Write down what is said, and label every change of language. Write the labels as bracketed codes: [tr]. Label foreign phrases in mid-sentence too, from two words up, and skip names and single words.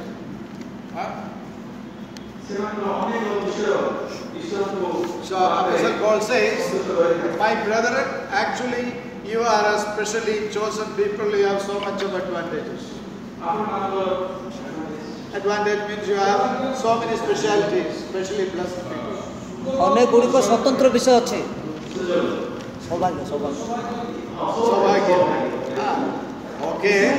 [en] So Apostle Paul says, my brethren, actually you are a specially chosen people, you have so much of advantages. Advantage means you have so many specialities, specially blessed people. [or] ଅନେକ ଗୁଡ଼ିକ ସ୍ୱତନ୍ତ୍ର ବିଷୟ ଅଛି। ସୌଭାଗ୍ୟ [en] Okay.